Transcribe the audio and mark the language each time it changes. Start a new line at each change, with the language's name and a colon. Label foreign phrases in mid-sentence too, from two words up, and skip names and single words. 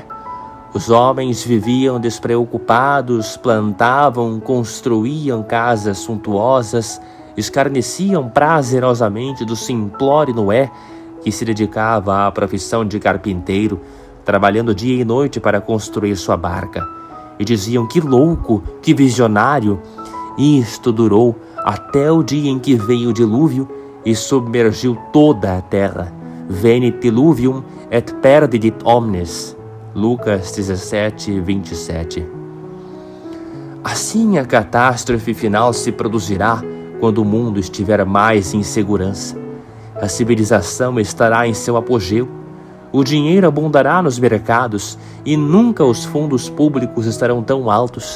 Portuguese: Os homens viviam despreocupados, plantavam, construíam casas suntuosas, escarneciam prazerosamente do simplório Noé, que se dedicava à profissão de carpinteiro, trabalhando dia e noite para construir sua barca. E diziam: que louco, que visionário! Isto durou até o dia em que veio o dilúvio e submergiu toda a terra.
Latin: Venit diluvium et perdidit omnes.
Portuguese: Lucas 17:27. Assim a catástrofe final se produzirá quando o mundo estiver mais em segurança. A civilização estará em seu apogeu. O dinheiro abundará nos mercados e nunca os fundos públicos estarão tão altos.